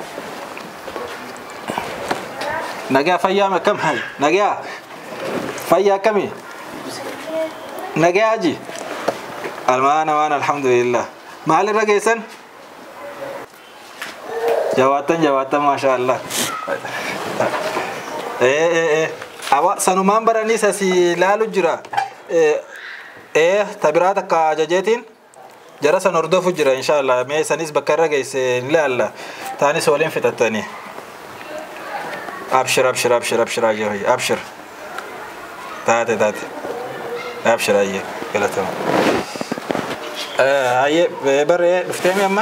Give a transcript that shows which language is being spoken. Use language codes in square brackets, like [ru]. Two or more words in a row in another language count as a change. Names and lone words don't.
[om] nagaa fayyaa makam hay nagaa fayyaa kami nagaa ji almaana waan alhamdulillah maal irra geessan jawaatan [ar] ما شاء الله [om] awa sanumaan baranii sasi laalu jira tabiraata ka jajeetiin jara san hordofu jira inshallah mee sanis bakka irra geesse ilaalla taanis waliin fixattanii abshir ajee abshir taate abshir ayye galatama ayye baree dhufteemi amma